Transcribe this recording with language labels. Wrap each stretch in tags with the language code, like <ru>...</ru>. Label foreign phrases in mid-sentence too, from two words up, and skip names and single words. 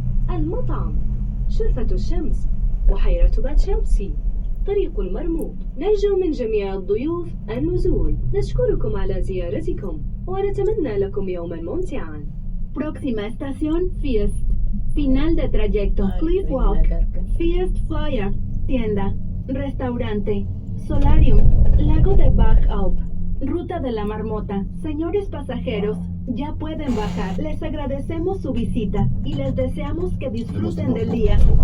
<ar>المطعم، شرفة الشمس، بحيرة باتشاوسي، طريق المرموق. نرجو من جميع الضيوف النزول. نشكركم على زيارتكم ونتمنى لكم يوما ممتعا.</ar> <es>Próxima estación, Fiest. Final de trayecto, Cliff Walk. Fiest Flyer, tienda, restaurante, solarium, lago de Bach Alp, ruta de la marmota. Señores pasajeros, ya pueden bajar. Les agradecemos su visita y les deseamos que disfruten del día.</es>